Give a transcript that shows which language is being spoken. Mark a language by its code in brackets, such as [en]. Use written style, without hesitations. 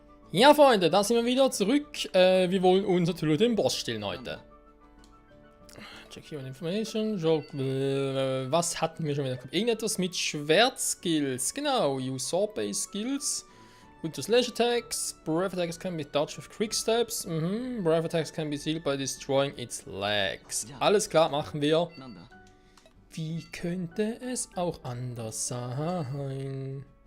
[de] Ja, Freunde, da sind wir wieder zurück. Wir wollen uns natürlich den Boss stellen heute. [en] Check here on information. [de] Was hatten wir schon wieder? Irgendetwas mit Schwertskills. [en] Genau, use sword-based skills. With the slash attacks. Breath attacks can be dodged with quick steps. Breath attacks can be sealed by destroying its legs. [de] Alles klar, machen wir. Wie könnte es auch anders sein?